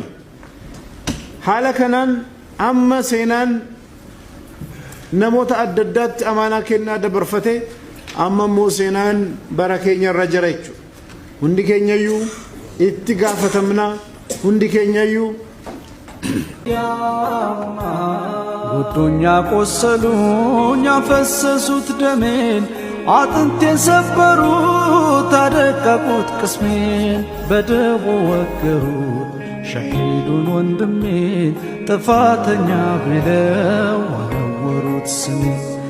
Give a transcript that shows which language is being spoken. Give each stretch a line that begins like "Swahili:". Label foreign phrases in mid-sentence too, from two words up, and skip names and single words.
Oromo: Haala kanaan amma seenaan namoota adda addaatti amaanaa kennaa dabarfate amma immoo seenaan bara keenya irra jira jechuudha. Hundi keenyayyuu itti gaafatamna hundi keenyayyuu
Amharic: ጉዱኛ ቆሰሉኝ አፈሰሱት ደሜን አጥንቴን ሰበሩት አደቀቁት ቅስሜን በደቦ ወገሩት ሸሂዱን ወንድሜን ጥፋተኛ ብለው ወረወሩት ስሜን